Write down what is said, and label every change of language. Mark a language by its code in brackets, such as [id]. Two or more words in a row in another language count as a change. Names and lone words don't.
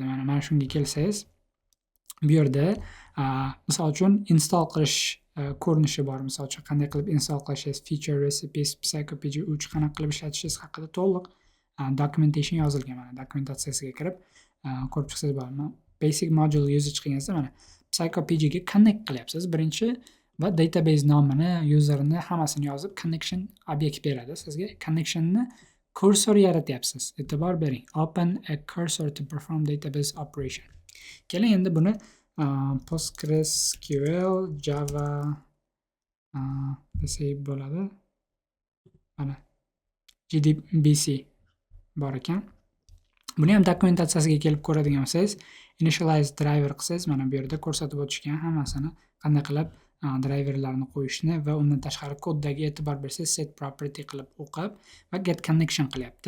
[uz] Mana shunga kelsangiz, bu yerda misol uchun install qilish ko'rinishi bor. Misol uchun qanday qilib install qilishingiz, [en] feature, recipes, [uz] psychopg 3 qanaqa qilib ishlatishingiz haqida to'liq documentation yozilgan. Mana dokumentatsiyasiga kirib ko'rib chiqsangiz bo'ladi. [en] Basic module usage [uz] qilganingizda mana psychopg ga connect qilyapsiz birinchi va database nomini, userni hammasini yozib connection obyekt beradi sizga. Connectionni cursor yaratyapsiz. E'tibor bering. [en] Open a cursor to perform database operation. [uz] Keling, endi buni PostgreSQL Java desak bo'ladi. Mana JDBC bor ekan. Buni ham dokumentatsiyasiga kelib ko'radigan bo'lsangiz, [en] initialize driver [uz] qilsangiz, mana bu yerda ko'rsatib o'tishgan hammasini qanday qilib driverlarni qo'yishni va undan tashqari koddagi e'tibor bersangiz [en] set property [uz] qilib o'qib va [en] get connection [uz] qilyapti.